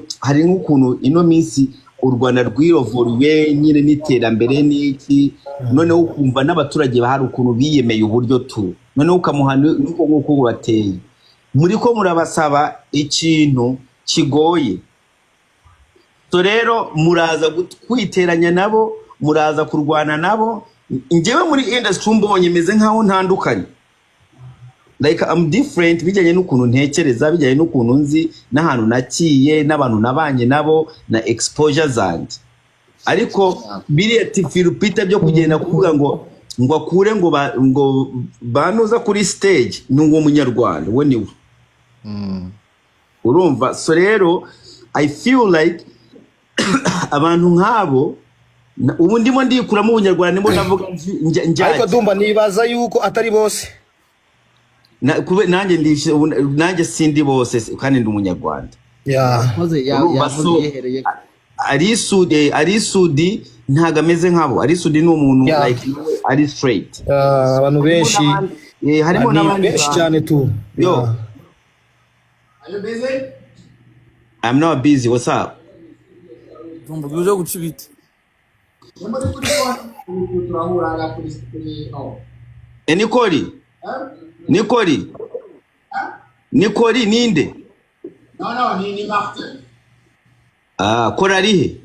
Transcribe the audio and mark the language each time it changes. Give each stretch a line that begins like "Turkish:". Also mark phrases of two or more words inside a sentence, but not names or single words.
Kinyarwanda: hari nk'ukuntu ino minsi u Rwanda rwirovuriwe nyine n'iterambere n'iki noneho ukumva n'abaturage bahari ukuntu biyemeye uburyo tu noneho ukamuhana nk'uko bateye muri ko murabasaba ikintu kigoye so rero muraza kwiteranya nabo muraza kurwana nabo njyewe muri industry mbonye meze nkaho ntandukanye
English: like I'm different
Kinyarwanda: bijyanye n'ukuntu ntekereza bijyanye n'ukuntu nzi n'ahantu nakiye n'abantu nabanye nabo na exposure zanjye ariko biriya tifirupita byo kugenda kuvuga ngo akure ngo banuza kuri stage n'uwo munyarwanda we niwe urumva so rero
English: I feel like
Kinyarwanda: abantu nk'abo ubu ndimo ndikuramo ubunyarwanda ndimo ndavuga ariko Dumba nibaza yuko atari bose nanjye sindi bose kandi ndi umunyarwanda ari sudi ntago ameze nkabo ari sudi ni umuntu like ari straight abantu benshi harimo n'abandi benshi cyane tu
English: yo are you busy? I'm not busy. What's up?
Kinyarwanda: Dumba uje guca ibiti Nikori ninde? No, ni Martin. Kori arihe?